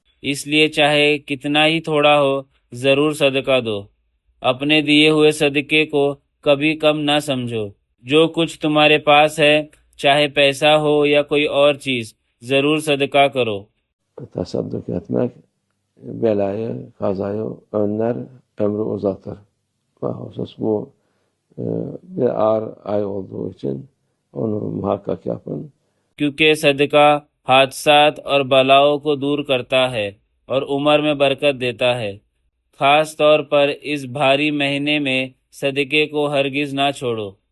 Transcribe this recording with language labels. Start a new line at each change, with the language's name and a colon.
Urdu: اس لیے چاہے کتنا ہی تھوڑا ہو ضرور صدقہ دو. اپنے دیے ہوئے صدقے کو کبھی کم نہ سمجھو. جو کچھ تمہارے پاس ہے، چاہے پیسہ ہو یا کوئی اور چیز، ضرور صدقہ کرو.
Turkish: tasadduk etmek belayı, kazayı önler, ömrü uzatır. Husus bu bir ağır ay olduğu için onu muhakkak yapın.
Urdu: کیونکہ صدقہ حادثات اور بلاؤں کو دور کرتا ہے اور عمر میں برکت دیتا ہے. خاص طور پر اس بھاری مہینے میں صدقے کو ہرگز نہ چھوڑو.